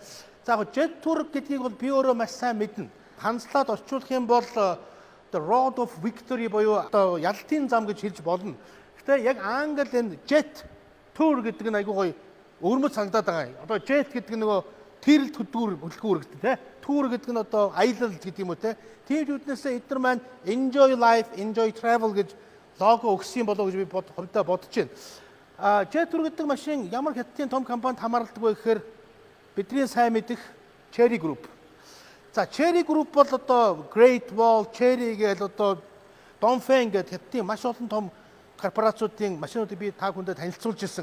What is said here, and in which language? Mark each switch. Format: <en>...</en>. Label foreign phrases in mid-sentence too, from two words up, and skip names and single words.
<mn>За яг Jet Tour гэдгийг бол би өөрөө маш сайн мэднэ. Хандлаад орчуулах юм бол</mn> <en>The Road of Victory</en> <mn>буюу одоо ялтын зам гэж хэлж болно. Гэтэ яг англи энэ Jet Tour гэдэг нь айгүй гоё өөрмөц санагдаад байгаа. Одоо Jet гэдэг нь нөгөө тэрл хөдөлгүүр гэдэг тийм. Tour гэдэг нь одоо аялал гэдэг юм уу тийм. Тийм үднээсээ эдгээр маань</mn> <en>enjoy life, enjoy travel</en> <mn>гэж лого өгсөн болоо гэж би хувьдаа бодож байна. Jet Tour гэдэг машин ямар хятадын том компанид хамаарладаг вэ гэхээр бидний сайн мэдих Chery Group. За Chery Group бол одоо Great Wall, Chery гэдэг одоо Dongfeng гэдэг хятадын маш олон том корпорациудын машинуудыг би та бүхэндээ танилцуулж ирсэн.</mn>